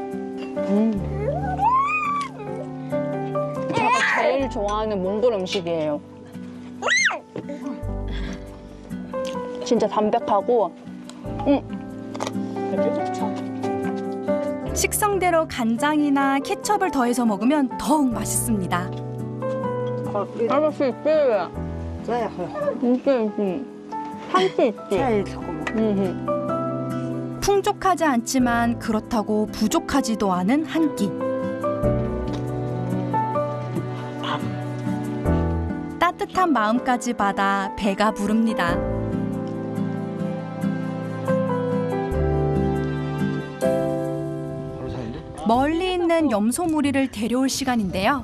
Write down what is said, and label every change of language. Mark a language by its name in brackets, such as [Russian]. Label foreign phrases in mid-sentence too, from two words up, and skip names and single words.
[Korean] 제가 제일 좋아하는 몽골 음식이에요. 진짜 담백하고 식성대로 간장이나 케첩을 더해서 먹으면 더욱 맛있습니다. 맛있지? [Mongolian] За яг [Korean] 있지. 한치 있지. [Mongolian] цай хэлэхгүй мó. [Korean] 풍족하지 않지만 그렇다고 부족하지도 않은 한 끼. 따뜻한 마음까지 받아 배가 부릅니다. 멀리 있는 염소 무리를 데려올 시간인데요.